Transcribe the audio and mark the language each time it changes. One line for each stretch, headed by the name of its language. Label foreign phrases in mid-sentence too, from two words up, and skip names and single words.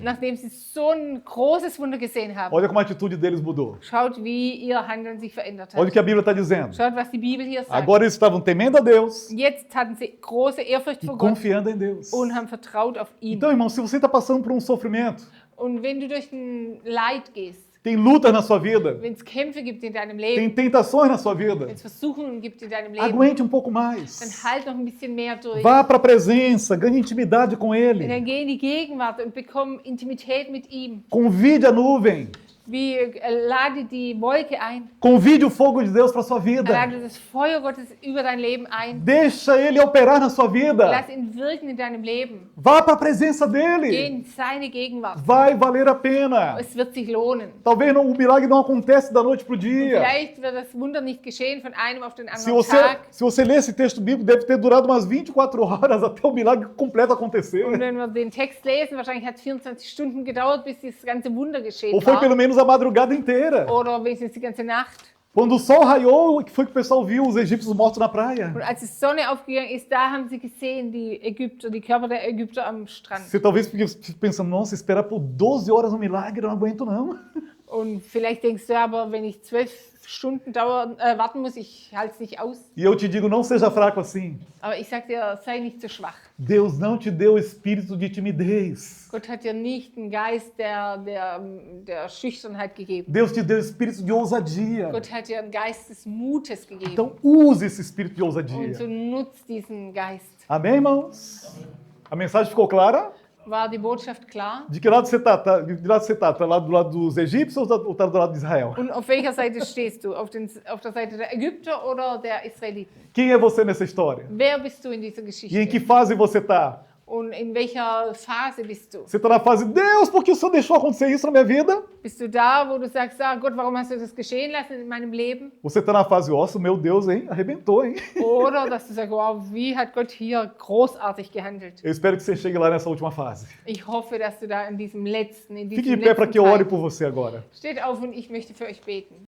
German: nachdem sie so ein großes Wunder gesehen haben,
Portuguese: olha como a atitude deles mudou.
German: schaut, wie ihr Handeln sich verändert
Portuguese: Olha o
German: hat.
Portuguese: que a Bíblia está dizendo.
German: Schaut, was die Bibel hier sagt.
Portuguese: Agora eles estavam temendo a Deus
German: Jetzt hatten sie große Ehrfurcht
Portuguese: e
German: vor Gott
Portuguese: confiando em Deus.
German: und haben vertraut auf ihn.
Portuguese: Então, irmão, se você está passando por um sofrimento,
German: Und wenn du durch ein Leid gehst,
Portuguese: tem lutas na sua vida,
German: wenn es Kämpfe gibt in deinem
Portuguese: tem
German: Leben,
Portuguese: tentações na sua vida,
German: wenn es Versuchungen gibt in deinem Leben,
Portuguese: aguente um pouco
German: dann
Portuguese: mais.
German: halt noch ein bisschen mehr durch.
Portuguese: Vá para a presença, ganhe intimidade com Ele.
German: Dann geh in die Gegenwart und bekomm Intimität mit ihm.
Portuguese: Convide a nuvem.
German: Wie lade die Wolke ein,
Portuguese: Convide o fogo de Deus para a sua vida.
German: lade das Feuer Gottes über dein Leben ein.
Portuguese: Deixa Ele operar na sua vida.
German: Lass ihn wirken in deinem Leben.
Portuguese: Vá para a presença
German: Geh
Portuguese: dele.
German: in seine Gegenwart.
Portuguese: Vai valer a pena.
German: Es wird sich lohnen.
Portuguese: Talvez o milagre não acontece da noite para o dia.
German: Vielleicht wird das Wunder nicht geschehen von einem auf den
Portuguese: Se
German: anderen Tag.
Portuguese: você ler esse texto bíblico, deve ter durado umas 24 horas até o milagre completo acontecer.
German: Und wenn wir den Text lesen, wahrscheinlich hat es 24 Stunden gedauert, bis das ganze Wunder geschehen
Portuguese: Ou foi pelo
German: war.
Portuguese: menos a madrugada inteira.
German: Oder wenigstens die ganze Nacht.
Portuguese: Quando o sol raiou, que foi que o pessoal viu os egípcios mortos na praia.
German: Und als die Sonne aufgegangen ist, da haben sie gesehen, die Ägypter, die Körper der Ägypter am Strand.
Portuguese: Você talvez fique pensando, nossa, esperar por 12 horas um milagre, eu não aguento não.
German: Und vielleicht denkst du, aber wenn ich 12 Stunden warten muss, ich halte es nicht aus.
Portuguese: E eu te digo, não seja fraco assim.
German: Aber ich sag dir, sei nicht so schwach.
Portuguese: Deus não te deu espírito de timidez.
German: Gott hat dir nicht einen Geist der Schüchternheit gegeben.
Portuguese: Deus te deu espírito de ousadia.
German: Gott hat dir einen Geist des Mutes gegeben.
Portuguese: Então use esse espírito de
German: Und
Portuguese: ousadia.
German: so nutzt diesen Geist.
Portuguese: Amém, irmãos? A mensagem ficou clara?
German: War die Botschaft klar?
Portuguese: De que lado você está? De lado você está? Está lá do lado dos egípcios ou está do lado de Israel?
German: Und auf welcher Seite stehst du? Auf der Seite der Ägypter oder der Israeliten?
Portuguese: Quem é você nessa história?
German: Wer bist du in dieser
Portuguese: E em
German: Geschichte?
Portuguese: que fase você está?
German: Und in welcher Phase bist du?
Portuguese: Você está na fase, Deus, por que o Senhor deixou acontecer isso na minha vida?
German: Bist du da, wo du sagst, ah Gott, warum hast du das geschehen lassen in meinem Leben?
Portuguese: Você está na fase, nossa, meu Deus, hein? Arrebentou, hein?
German: Oder dass du sagst, wow, wie hat Gott hier großartig gehandelt?
Portuguese: Eu espero que você chegue lá nessa última fase.
German: Ich hoffe, dass du da in diesem
Portuguese: Fique de
German: letzten
Portuguese: pé para que eu ore
German: Teil.
Portuguese: por você agora.
German: Steht auf und ich möchte für euch beten.